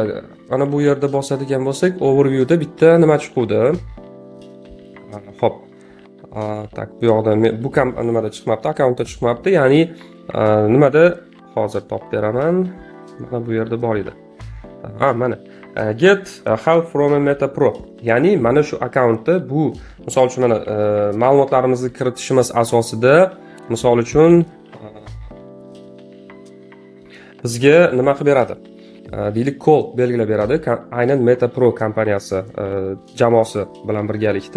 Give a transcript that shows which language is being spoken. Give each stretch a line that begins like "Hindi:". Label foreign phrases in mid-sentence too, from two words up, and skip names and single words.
Uzbek: Mana bu yerda bosadigan bo'lsak, overviewda bitta nima chiquvdi. Xo'p. Tak, bu yoqda bu nimada chiqmabdi, akkauntda chiqmabdi. Ya'ni nimada hozir topib beraman. Mana bu yerda bor edi. Mana
English: get help from a Meta Pro.
Uzbek: Ya'ni mana shu akkauntda bu misol uchun mana ma'lumotlarimizni kiritishimiz asosida misol uchun bizga nima qilib beradi? Deylik kod belgilab beradi. Aynan Meta Pro kompaniyasi jamoasi bilan birgalikda.